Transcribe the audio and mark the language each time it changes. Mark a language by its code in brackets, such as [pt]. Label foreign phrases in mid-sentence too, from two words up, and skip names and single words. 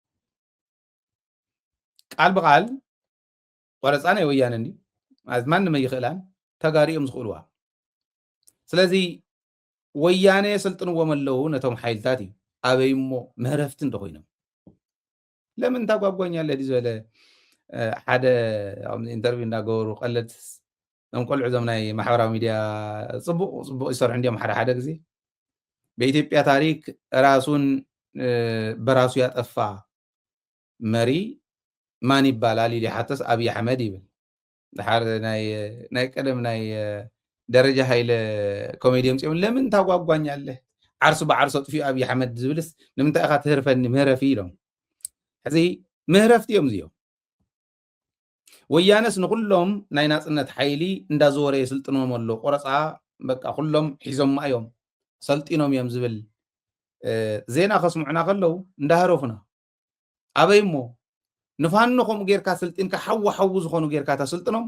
[ti] ቃል ብቃል ቆረፃ ናይ ወያነ እንዲ ማለት ማንም ኣይኽእላን ተጋሪኦም ዝኽእልዋ ስለዚ ወያነ የሰልጥንዎም ኣለዉ ነቶም ሓይልታት እዩ ኣበይ እሞ ምህረፍቲ እንተኮይኖም [am] ለምን ታጓጓኛለ [ti] ዲ ዝበለ ሓደ ኢንተርቪው እንዳገበሩ ቀለድ ዞም ቆልዑ ዞም ናይ ማሕበራዊ ሚድያ ፅቡቅ ይሰርሑ እንዲኦም ሓደ ግዜ [am] በኢትዮጵያ ታሪክ ራሱን በራሱ ያጠፋ መሪ ማን ይባላል [ti] ኢሉ ሓተስ ኣብይ ኣሕመድ ይብል ድሓር ናይ ቀደም ናይ ደረጃ ሃይለ ኮሜድዮም ፅኦም [am] ለምን ታጓጓኛለህ [ti] ዓርሱ ብዓርሶ ጥፊኡ ኣብይ ኣሕመድ ዝብልስ ንምንታይ ኢኻ ትህርፈኒ ምህረፊ ኢሎም ሕዚ ምህረፍቲ እዮም እዚኦም ወያነስ ንኩሎም ናይ ናፅነት ሓይሊ እንዳዘወረ የስልጥኖም ኣሎ ቆረፃ በቃ ኩሎም ሒዞም እዮም ሰልጢኖም እዮም ዝብል ዜና ከስምዑና ከለዉ እንዳሃረፉና ኣበይ እሞ ንፋኖ ከምኡ ጌርካ ስልጢንካ ሓዊ ዝኾኑ ጌርካ ተስልጥኖም